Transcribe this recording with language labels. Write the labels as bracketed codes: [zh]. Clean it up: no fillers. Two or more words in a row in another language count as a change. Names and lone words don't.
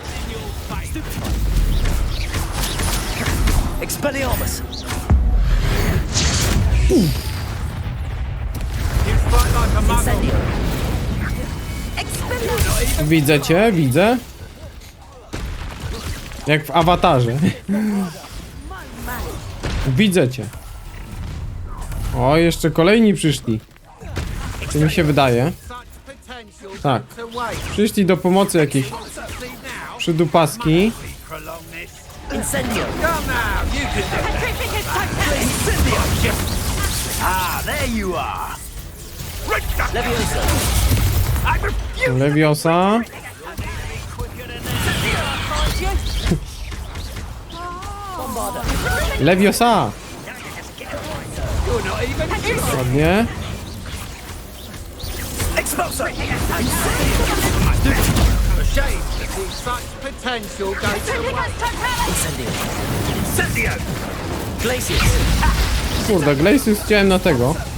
[pl] Widzę cię, widzę. Jak w awatarze. Widzę cię. O, jeszcze kolejni przyszli. Czy mi się wydaje? Tak. Przyszli do pomocy jakieś przydupaski. Leviosa. Leviosa. Ładnie. Kurde, Glacius chciałem na tego.